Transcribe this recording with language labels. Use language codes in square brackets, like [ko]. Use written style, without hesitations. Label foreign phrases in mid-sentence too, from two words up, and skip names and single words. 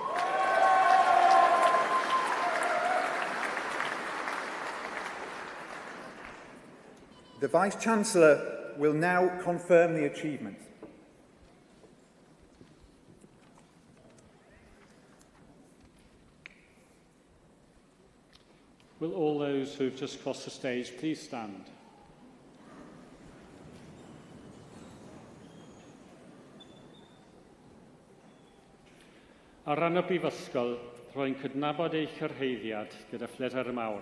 [en] The Vice-Chancellor will now confirm the achievements. Will all those who have just crossed the stage please stand? [cy] Ar ran y Brifysgol, rwy'n cydnabod eich cyrhaeddiad gyda phledr mawr.